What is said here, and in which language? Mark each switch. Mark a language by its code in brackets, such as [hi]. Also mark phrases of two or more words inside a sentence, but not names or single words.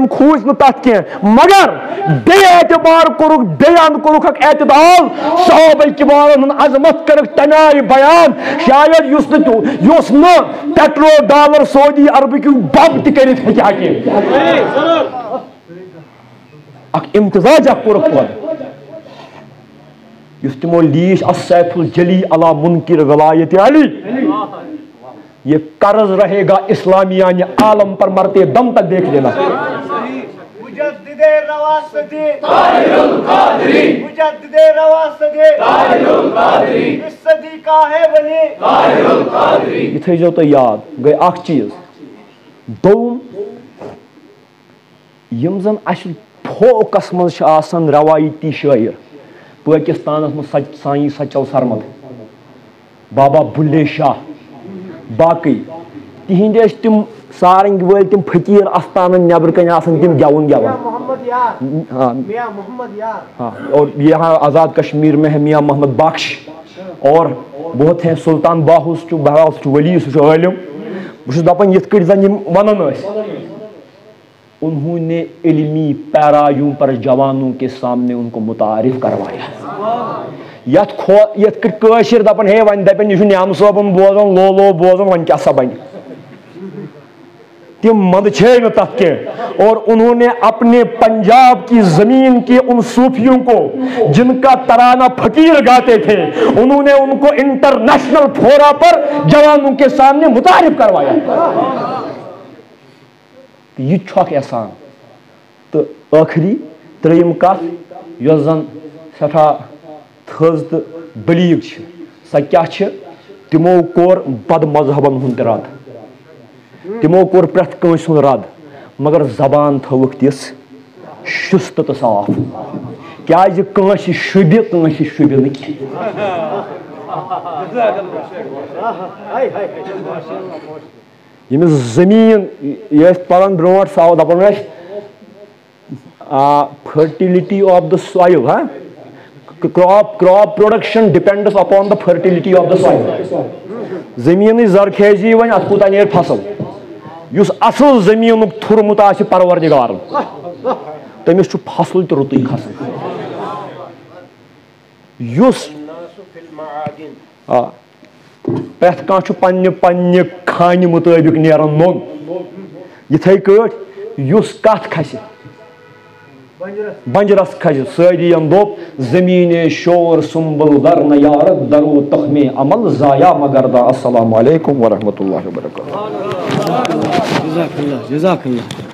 [ks] کھوٗژ نہٕ تتھ کینٛہہ مگر بیٚیہِ اعتبار کوٚرُکھ بیٚیہِ انٛد کوٚرُکھ اکھ اعتدال صحابہ کِبارن ہُنٛد عظمت کٔرٕکھ تمہِ آیہِ بیان شاید یُس نہٕ پیٹرول ڈالر سعودی عربٕکۍ بم تہِ کٔرِتھ ہیٚکہِ ہا کینٛہہ اکھ امتزاج اکھ کوٚرُکھ پٲدٕ یُس تِمو لیٖچھ السیف الجلی علی منکر ولایت علی [ur] یہ قرض رہے گا اسلامیہ عالم پر مرتے دم تک دیکھ لینا مجدد رواسدی طاہر القادری مجدد رواسدی طاہر القادری اس صدی کا ہے ولی طاہر القادری [ks] یہ تھٲیزیو تُہۍ یاد گٔے اکھ چیٖز دوٚیِم یِم زن اسہِ فوکس منٛز چھِ آسان روایتی شٲعر پٲکستانس منٛز سانی سچل سرمد بابا بُلے شاہ باقٕے تِہنٛدۍ ٲسۍ تِم سارنٛگۍ وٲلۍ تِم فقیٖر استانن نیبرٕ کنۍ آسان تِم گٮ۪وُن [ur] ہاں اور یہاں آزاد کشمیر میں ہے میاں محمد بخش اور بہت ہیں [ks] سلطان باہوس چھُ بہرحال سُہ چھُ ولی سُہ چھُ عٲلِم بہٕ چھُس دپان یِتھ کٔٹھۍ زن یِم ونان ٲسۍ [ur] انہوں نے علمی پیرایوں پر جوانوں کے سامنے ان کو متعارف کروایا [ks] یتھ کٔٹھۍ کٲشِر دپان ہے وۄنۍ دپن یہِ چھُ نیامہٕ صٲبُن بوزان لولو بوزان وۄنۍ کیٛاہ سا بنہِ تِم منٛدچھے نہٕ تتھ کینٛہہ [ur] اور انہوں نے اپنے پنجاب کی زمین کے ان صوفیوں کو جن کا ترانہ فقیر گاتے تھے انہوں نے ان کو انٹرنیشنل فورا پر جوانوں کے سامنے متعارف کروایا [ks] یہ چھُ اکھ احسان تہٕ ٲخری ترٛیٚیِم کتھ یۄس زن سٮ۪ٹھاہ تھٔز تہٕ بلیٖغ چھِ سۄ کیٛاہ چھِ تِمو کوٚر بد مذہبن ہُنٛد تہِ رد تِمو کوٚر پرٛٮ۪تھ کٲنٛسہِ ہُنٛد رد مگر زبان تھٲوٕکھ تِژھ شُستہٕ تہٕ صاف کیٛازِ کٲنٛسہِ شوٗبہِ کٲنٛسہِ شوٗبہِ نہٕ کینٛہہ ییٚمِس زٔمیٖن یہِ ٲسۍ پران برونٛٹھ ساو دپان ٲسۍ [en] fertility of the soil crop production depends upon the fertility of the soil [ks] زٔمیٖنٕچ زرخیزی وۄنۍ اتھ کوٗتاہ نیرِ فصل یُس اصل زٔمیٖنُک تھوٚرمُت آسہِ پروردگارن تٔمِس چھُ فصل تہِ رُتُے کھسان یُس پرٛٮ۪تھ کانٛہہ چھُ پننہِ پننہِ خانہِ مُطٲبِق نیران نوٚن یِتھٕے کٲٹھۍ یُس کتھ کھسہِ بنجرس کھج ساری دوپ [fa] زمین شور سنبل درن یارت درو تخم عمل ضائع مگردہ. [ar] السلام علیکم ورحمۃ اللہ وبرکاتہ. جزاک اللہ.